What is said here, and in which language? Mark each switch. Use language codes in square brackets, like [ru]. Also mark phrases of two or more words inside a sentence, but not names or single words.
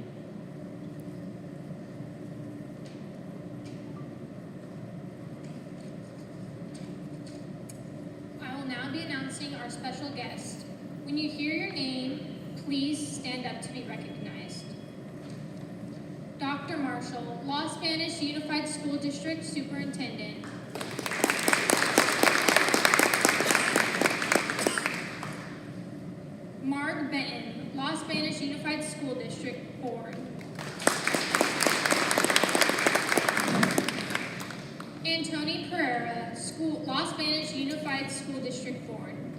[en] I will now be announcing our special guest. When you hear your name, please stand up to be recognized. Dr. Marshall, Los Banos Unified School District Superintendent. Marg Benton, Los Banos Unified School District Board. Antoni Pereira, Los Banos Unified School District Board.